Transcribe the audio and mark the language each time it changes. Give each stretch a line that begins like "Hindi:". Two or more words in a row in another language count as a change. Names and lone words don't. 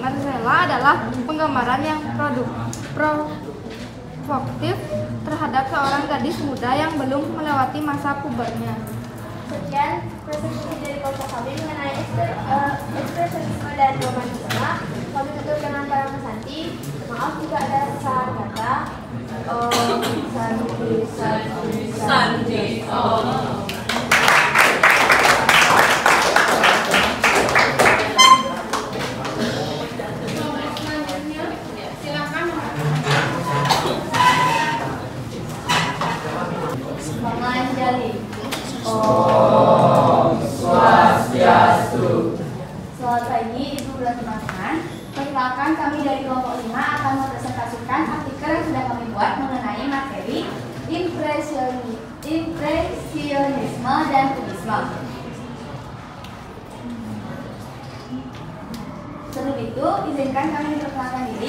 Indonesian: Marcella adalah penggambaran yang provokatif terhadap seorang gadis muda yang belum melewati masa pubernya. Sekian presentasi dari kelompok kami mengenai ekspresionisme dan romantisme. Kami tutup dengan para pesanti. Maaf jika ada kesalahan kata. Santi. Menganjali.
Sanskrit: ॐ स्वस्त्यस्तु.
Indonesian: Selamat pagi Ibu dan teman-teman. Perkenalkan, kami dari kelompok 5 akan mempresentasikan artikel yang sudah kami buat mengenai materi impresionisme dan kubisme. Sebelum itu, izinkan kami memperkenalkan diri.